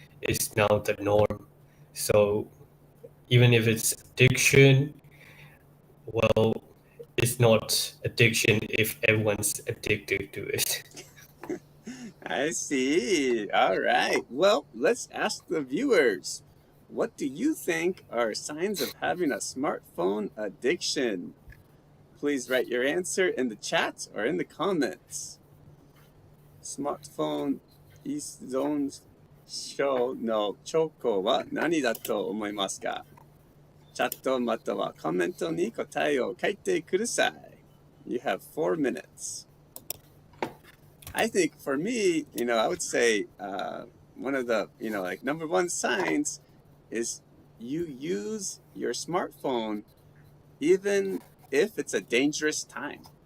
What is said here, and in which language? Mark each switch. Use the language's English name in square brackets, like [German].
[English] It's now the norm. So even if it's addiction, well, it's not addiction if everyone's addicted to it. I see. All right. Well, let's ask the viewers. What do you think are signs of having a smartphone addiction? Please write your answer in the chat or in the comments. [Japanese] Smartphone依存症の兆候は何だと思いますか? チャットまたはコメントに答えを書いてください. [English] You have 4 minutes. I think for me, I would say one of the, number one signs is you use your smartphone even if it's a dangerous time.